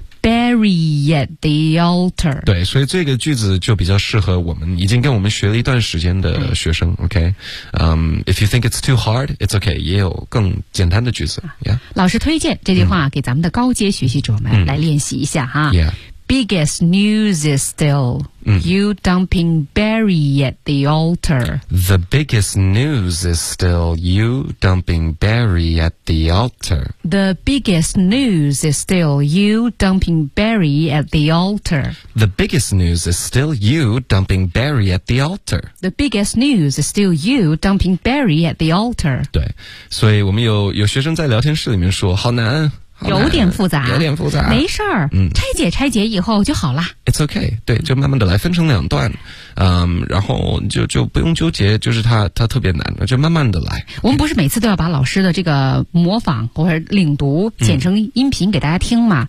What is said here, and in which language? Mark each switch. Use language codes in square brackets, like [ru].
[en] Barry at the altar. [zh] 对所以这个句子就比较适合我们已经跟我们学了一段时间的学生、嗯、OK、 [en] If you think it's too hard, it's OK [zh] 也有更简单的句子、yeah? 老师推荐这句话给咱们的高阶学习者们、嗯、来练习一下哈、 [en] yeah. Biggest news is still、嗯、You dumping Barry at the altar The biggest news is still You dumping Barry at the altar The biggest news is still You dumping Barry at the altar The biggest news is still You dumping Barry at the altar The biggest news is still You dumping Barry at the altar [zh] 对所以我们 有学生在聊天室里面说好难有点复杂没事儿、嗯、拆解以后就好了 [en] It's okay [zh] 对就慢慢的来分成两段、嗯、然后就不用纠结就是它特别难就慢慢的来我们不是每次都要把老师的这个模仿或者领读剪成音频给大家听吗、嗯、